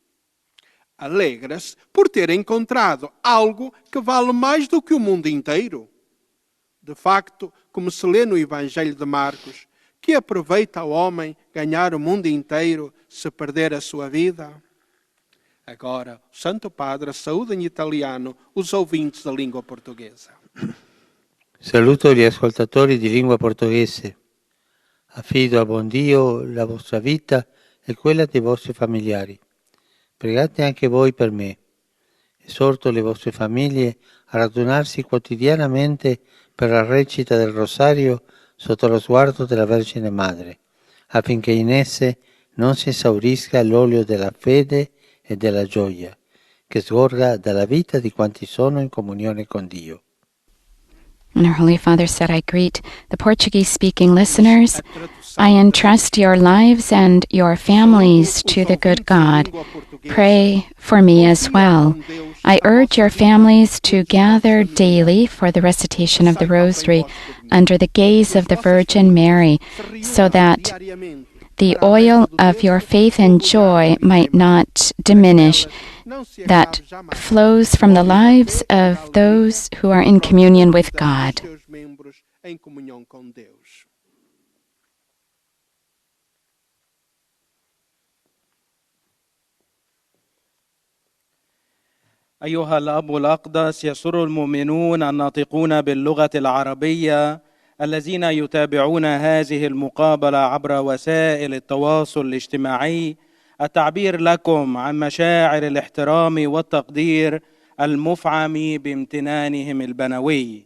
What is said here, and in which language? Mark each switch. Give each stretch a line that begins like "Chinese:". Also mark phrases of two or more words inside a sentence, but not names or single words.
Portuguese: Alegra-se por ter encontrado algo que vale mais do que o mundo inteiro. De facto, como se lê no Evangelho de Marcos, que aproveita ao homem ganhar o mundo inteiro se perder a sua vida? Agora, o Santo Padre saúda em italiano os ouvintes da língua portuguesa.
Italian: Saluto gli ascoltatori di lingua portoghese. Affido a buon Dio la vostra vita e quella dei vostri familiari. Pregate anche voi per me. Esorto le vostre famiglie a radunarsi quotidianamente per la recita del Rosario sotto lo sguardo della Vergine Madre, affinché in esse non si esaurisca l'olio della fede e della gioia, che sgorga dalla vita di quanti sono in comunione con Dio.
English: And our Holy Father said, I greet the Portuguese-speaking listeners. I entrust your lives and your families to the good God. Pray for me as well. I urge your families to gather daily for the recitation of the Rosary under the gaze of the Virgin Mary, so that the oil of your faith and joy might not diminish, that flows from the lives of those who are in communion with God.
Arabic: أيها الأب الأقدس، يسر المؤمنون الناطقون باللغة العربية الذين يتابعون هذه المقابلة عبر وسائل التواصل الاجتماعي التعبير لكم عن مشاعر الاحترام والتقدير المفعم بامتنانهم البنوي.